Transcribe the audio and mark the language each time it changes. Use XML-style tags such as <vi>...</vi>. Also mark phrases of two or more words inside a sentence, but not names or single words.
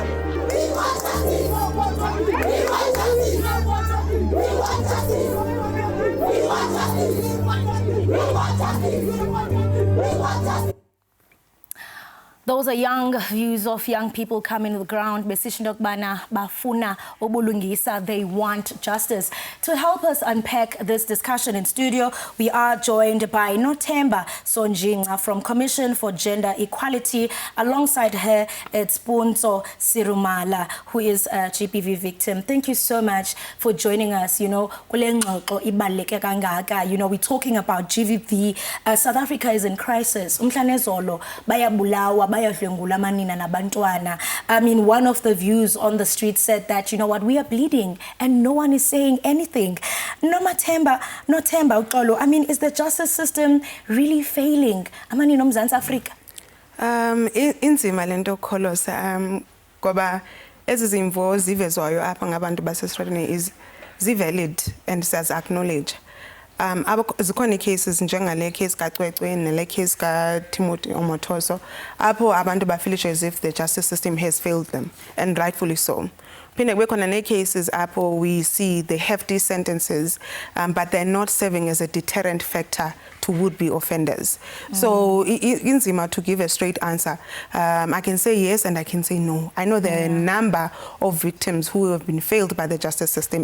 <en>We want justice! We want justice! We want justice! We want justice! We want justice! We want justice! We want justice! Those are young views of young people coming to the ground.</en> <xh>Bafuna obulungisa.</xh> <en>They want justice. To help us unpack this discussion in studio, we are joined by Nothemba Sonjinga from Commission for Gender Equality. Alongside her, it's Punso Sirumala, who is a GBV victim. Thank you so much for joining us. You know, we're talking about GBV. South Africa is in crisis. I mean, one of the views on the street said that, you know what, we are bleeding and no one is saying anything.</en> <xh>Nothemba uxolo.</xh> <en>I mean, is the justice system really failing?</en> <xh>Amani Mzansi Africa. Inzima lento kholosa ngoba ezizimvo zivezwayo apha ngabantu basesitratweni</xh> <en>is valid and says acknowledge.</en> <xh>Zikhona cases njengale case kaCwecwe nele case kaTimothy Omotoso apho abantu bafilisha</xh> <en>as if the justice system has failed them, and rightfully so.</en> <xh>Phinde kube khona ne</xh> <en>cases apho we see the hefty sentences, but they're not serving as a deterrent factor to would-be offenders. So inzima to give a straight answer. I can say yes and I can say no. I know there are a number of victims who have been failed by the justice system.</en>